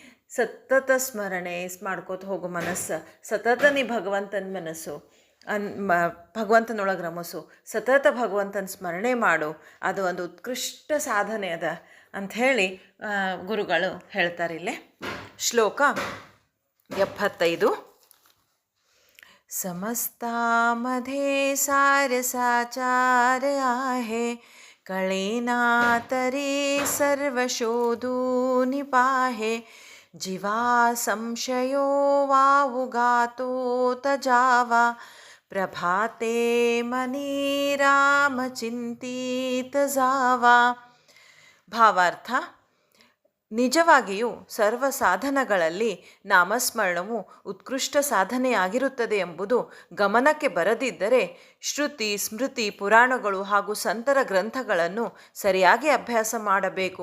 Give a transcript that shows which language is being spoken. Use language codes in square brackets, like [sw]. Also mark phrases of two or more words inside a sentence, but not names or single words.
[kn] ಸತತ ಸ್ಮರಣೆ ಮಾಡ್ಕೋತ ಹೋಗು ಮನಸ್ಸು, ಸತತ ನೀ ಭಗವಂತನ ಮನಸ್ಸು ಭಗವಂತನೊಳಗೆ ರಮಸು, ಸತತ ಭಗವಂತನ ಸ್ಮರಣೆ ಮಾಡು, ಅದು ಒಂದು ಉತ್ಕೃಷ್ಟ ಸಾಧನೆ ಅದ ಅಂಥೇಳಿ ಗುರುಗಳು ಹೇಳ್ತಾರಿಲ್ಲೇ. ಶ್ಲೋಕ 75. [mr] समस्तामध्ये सारसाचार आहे, कळेना तरी सर्वशोधून पाहे, जीवा संशयो वावुगातो तजावा, प्रभाते मनी राम चिंतित जावा. [kn] ಭಾವಾರ್ಥ: ನಿಜವಾಗಿಯೂ ಸರ್ವ ಸಾಧನಗಳಲ್ಲಿ ನಾಮಸ್ಮರಣವು ಉತ್ಕೃಷ್ಟ ಸಾಧನೆಯಾಗಿರುತ್ತದೆ ಎಂಬುದು ಗಮನಕ್ಕೆ ಬರದಿದ್ದರೆ ಶ್ರುತಿ, ಸ್ಮೃತಿ, ಪುರಾಣಗಳು ಹಾಗೂ ಸಂತರ ಗ್ರಂಥಗಳನ್ನು ಸರಿಯಾಗಿ ಅಭ್ಯಾಸ ಮಾಡಬೇಕು.